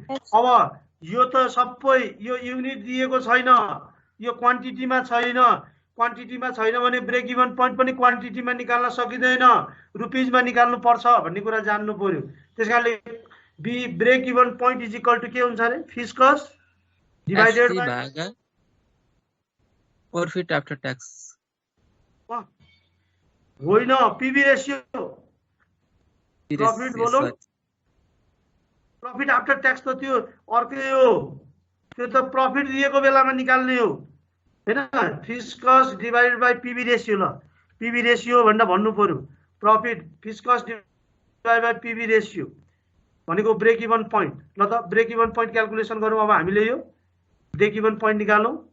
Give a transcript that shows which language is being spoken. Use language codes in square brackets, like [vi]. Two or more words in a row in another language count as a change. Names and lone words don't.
[ne] अब यो त सबै यो युनिट दिएको छैन, यो क्वान्टिटीमा छैन, क्वान्टिटीमा छैन भने [en] break even point [ne] पनि क्वान्टिटीमा निकाल्न सकिँदैन, रुपिजमा निकाल्नु पर्छ भन्ने कुरा जान्नु पर्यो। त्यसकारणले [en] break even point is equal to [ne] के हुन्छ अरे [en] fix cost divided by profit after tax [ne] होइन [en] PV ratio profit [ne] बोलो [en] profit after tax [ne] त त्यो अर्कै हो, त्यो त प्रॉफिट दिएको बेलामा निकाल्ने हो हैन। [en] fix cost divided by PV ratio. [ne] ल [en] PV ratio [ne] भनेर भन्नु पर्यो, [en] profit fix cost divided by PV ratio [ne] भनेको [en] break even point. [ne] ल त [en] break even point calculation [ne] गरौँ। अब हामीले यो [en] break even point [ne] निकालौँ।